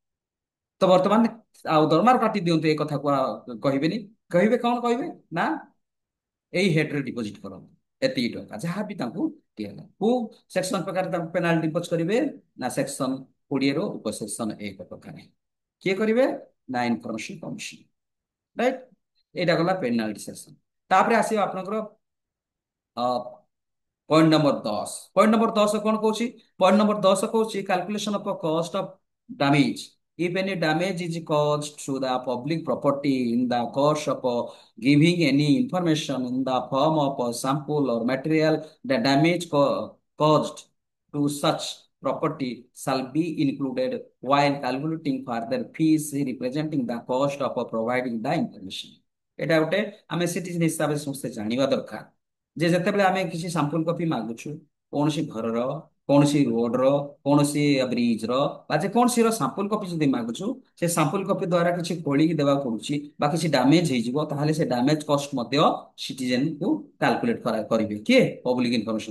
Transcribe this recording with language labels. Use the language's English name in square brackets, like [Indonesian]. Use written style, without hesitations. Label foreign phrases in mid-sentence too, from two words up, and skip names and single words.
[Odia] ତ ବର୍ତ୍ତମାନ ଆଉ ଦରମାରୁ କାଟି ଦିଅନ୍ତୁ ଏ କଥା କହିବେନି କହିବେ କଣ କହିବେ ନା ଏଇ ହେଡରେ ଡିପୋଜିଟ କରନ୍ତୁ ଏତିକି ଟଙ୍କା ଯାହା ବି ତାଙ୍କୁ ଦିଆହେଲା କୋଉ ସେକ୍ସନ ପ୍ରକାର ତାଙ୍କୁ [English] penalty impose [Odia] କରିବେ ନା ସେକ୍ସନ 20 ର ଉପସେକ୍ସନ 1 ପ୍ରକାର କିଏ କରିବେ ନା [English] information commission [Odia] ରାଇଟ। ଏଇଟା ଗଲା [English] penalty section. [Odia] ତାପରେ ଆସିବ ଆପଣଙ୍କର [English] point number 10. point number 10 [Hindi] कौन कौन [English] point number 10 कौन calculation of cost of damage if any damage is caused to the public property in the course of giving any information in the form of a sample or material the damage caused to such property shall be included while calculating further fees representing the cost of providing the information। [Odia] ଏଇଟା ଗୋଟେ [English] ଆମେ ସିଟିଜେନ ହିସାବରେ ସମସ୍ତେ ଜାଣିବା ଦରକାର ଯେ ଯେତେବେଳେ ଆମେ କିଛି sample copy ମାଗୁଛୁ କୌଣସି ଘରର, କୌଣସି ରୋଡର, କୌଣସି ବ୍ରିଜର ବା ଯେକୌଣସି ର sample copy ଯଦି ମାଗୁଛୁ, ସେ sample copy ଦ୍ଵାରା କିଛି ଖୋଳିକି ଦେବାକୁ ପଡୁଛି ବା କିଛି ଡ୍ୟାମେଜ ହେଇଯିବ, ତାହେଲେ ସେ damage cost ମଧ୍ୟ ସିଟିଜେନ କୁ କାଲକୁଲେଟ କରିବେ କିଏ, public information.